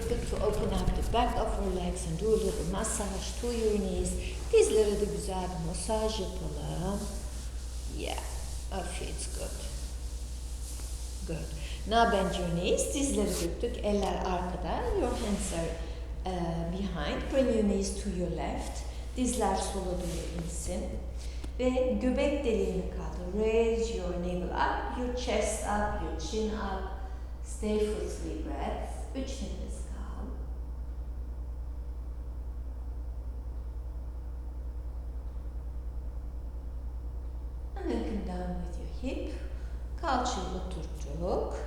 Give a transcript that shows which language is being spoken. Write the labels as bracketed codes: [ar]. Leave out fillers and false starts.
[en] To open up the back of your legs and do a little massage to your knees. [tr] Dizlere de güzel bir masaj yapalım. [en] Yeah, that feels good. Good. Now bend your knees. [tr] Dizleri büktük. Eller arkada. [en] Your hands are behind. Bring your knees to your left. [tr] Dizler sola doğru insin. Ve göbek deliğini kaldır. [en] Raise your navel up, your chest up, your chin up. Stay for 3 breaths. [tr] 3 nefes kal. [en] And then come down with your hip. [tr] Kalçayı oturttuk.